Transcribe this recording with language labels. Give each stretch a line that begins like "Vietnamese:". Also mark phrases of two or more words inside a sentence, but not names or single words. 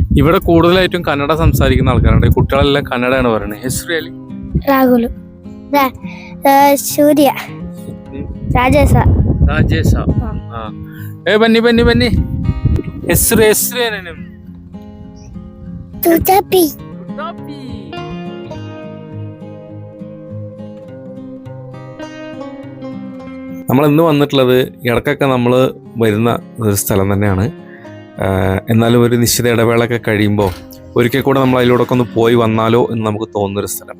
Malayalam: ഇവിടെ കൂടുതലായിട്ടും കന്നഡ സംസാരിക്കുന്ന ആൾക്കാരുണ്ട്. കുട്ടികളെല്ലാം കന്നഡയാണ് പറയുന്നത്.
Kannada: ಹೆಸರು ರಾಹುಲ್ ಸೂರ್ಯ ರಾಜೇಶ ರಾಜೇಶ. ಬನ್ನಿ ಬನ್ನಿ ಬನ್ನಿ. ಹೆಸರು ಏನೇನು ನಿಮ್ದು? ತುತಾಪಿ
Malayalam: നമ്മൾ ഇന്ന് വന്നിട്ടുള്ളത് ഇടയ്ക്കൊക്കെ നമ്മൾ വരുന്ന ഒരു സ്ഥലം തന്നെയാണ്. എന്നാലും ഒരു നിശ്ചിത ഇടവേളയൊക്കെ കഴിയുമ്പോൾ ഒരിക്കൽ കൂടെ നമ്മൾ അതിലൂടെയൊക്കെ ഒന്ന് പോയി വന്നാലോ എന്ന് നമുക്ക് തോന്നുന്നൊരു സ്ഥലം.